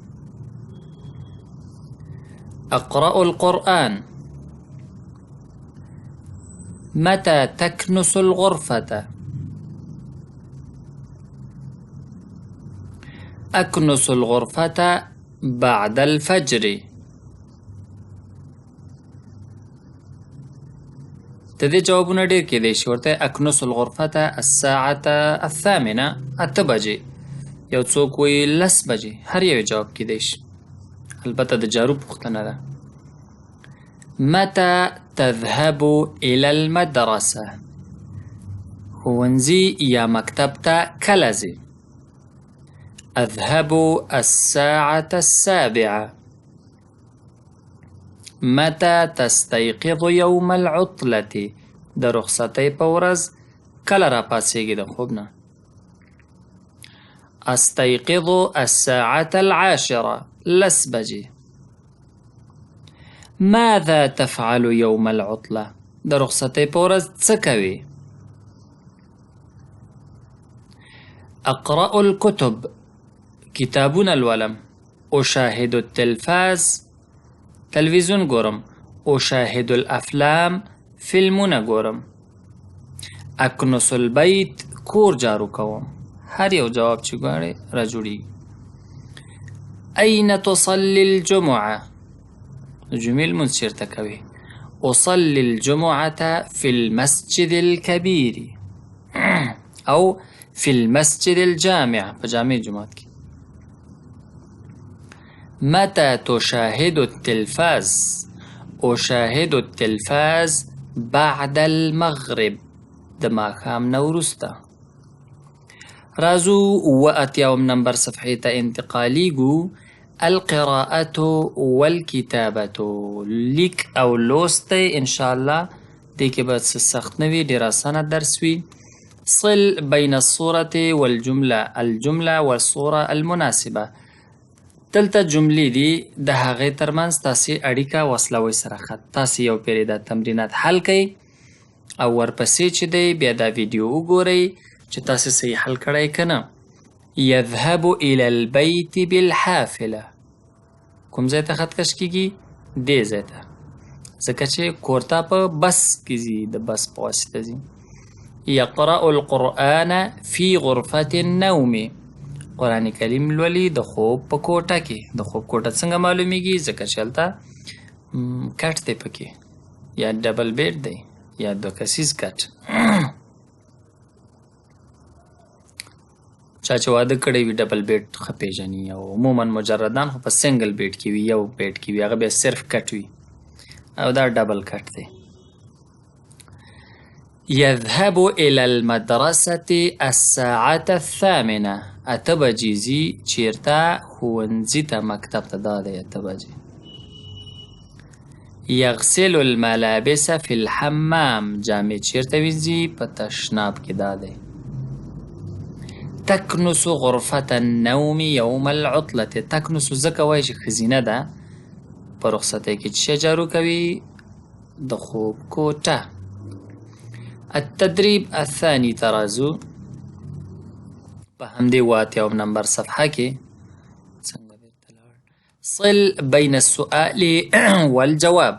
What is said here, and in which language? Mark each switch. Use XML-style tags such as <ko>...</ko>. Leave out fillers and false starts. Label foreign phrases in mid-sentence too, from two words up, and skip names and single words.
<ar>أقرأ القرآن. متى تكنس الغرفة؟ أكنس الغرفة بعد الفجر.</ar> <ps>تدې جوابونه ډېر کېدای شي.</ps> <ar>ورته أكنس الغرفة الساعة الثامنة، 8 بجې.</ar> <ps>یو څوک وایي 10 بجې. هر یو جواب کېدای شي. البته د جارو پوښتنه ده.</ps> <ar>متى تذهب إلى المدرسة؟</ar> <ps>ښوونځي یا مکتب ته کله ځې؟</ps> <ar>أذهب الساعة 7. متى تستيقظ يوم العطلة؟</ar> <ps>د رخصتۍ په ورځ کله راپاڅېږې د خوب نه؟</ps> <ar>أستيقظ الساعة 10، 10 بجې. ماذا تفعل يوم العطلة؟</ar> <ps>د رخصتۍ په ورځ څه کوې؟</ps> <ar>أقرأ الكتب،</ar> <ps>کتابونه لولم.</ps> <ar>أشاهد التلفاز،</ar> <ps>تلویزیون ګورم.</ps> <ar>أشاهد الأفلام،</ar> <ps>فلمونه ګورم.</ps> <ar>أكنس البيت،</ar> <ps>کور جارو کوم. هر یو جواب چې غواړئ را جوړېږي.</ps> <ar>أين تصلي الجمعة؟</ar> <ps>جمعې لمونځ چېرته کوې؟</ps> <ar>أصلي الجمعة في المسجد الكبير او في المسجد الجامع،</ar> <ps>په جامع جماعت کې.</ps> <ar>متى تشاهد التلفاز؟ أشاهد التلفاز بعد المغرب،</ar> <ps>د ماښام نه وروسته. راځو 78 نمبر صفحې ته انتقالیږو.</ps> <ar>القراءة والكتابة،</ar> <ps>لیک او لوست دی. انشاءالله دې کې به څه سخت نه وي، ډېر اسانه درس وي.</ps> <ar>صل بین الصورة والجملة، الجملة والصورة المناسبة.</ar> <ps>دلته جملې دي، د هغې ترمنځ تاسې اړیکه وصلوئ سره خط. تاسې یو پیرې دا تمرینات حل کړئ او ورپسې چې دی بیا دا ویډیو وګورئ چې تاسې صحیح حل کړی که نه.</ps> <ar>يذهب إلى البيت بالحافلة،</ar> <ps>کوم ځای ته خط کش کېږي؟ دې ځای ته، ځکه چې کور ته په بس کې ځي، د بس په واسطه ځي.</ps> <ar>يقرأ القرآن في غرفة النوم،</ar> <ps>قرآن کریم لولي د خوب په کوټه کې. د خوب کوټه څنګه معلومیږي؟ ځکه چې هلته کټ دی پکې، یا</ps> <en>double bed</en> <ps>دی یا 2 کسیز کټ. چا چې واده کړی وي</ps> <en>double bed</en> <ps>ښه پېژني، او عموما مجردان خو په</ps> <en>single bed</en> <ps>کې وي، یو بیډ کې وي، هغه بیا صرف کټ وي، او دا ډبل کټ دی.</ps> <ar>يذهب إلى المدرسة الساعة 8، 8</ar> <ps>بجې ځي. چېرته؟ ښوونځي ته، مکتب ته. دا دی 8 بجې.</ps> <ar>يغسل الملابس في الحمام،</ar> <ps>جامې چېرته وینځي؟ په تشناب کې. دا دی.</ps> <ar>تکنس غرفة النوم یوم العطلة.</ar> <ps>تکنس ځکه وایي چې ښځینه ده، په رخصتۍ کې څه جارو کوي؟ د خوب کوټه.</ps> <ar>التدریب الثاني</ar> <ps>ترازو په همدې 78 نمبر صفحه کې</ps> <ar>صل بین السؤال والجواب.</ar>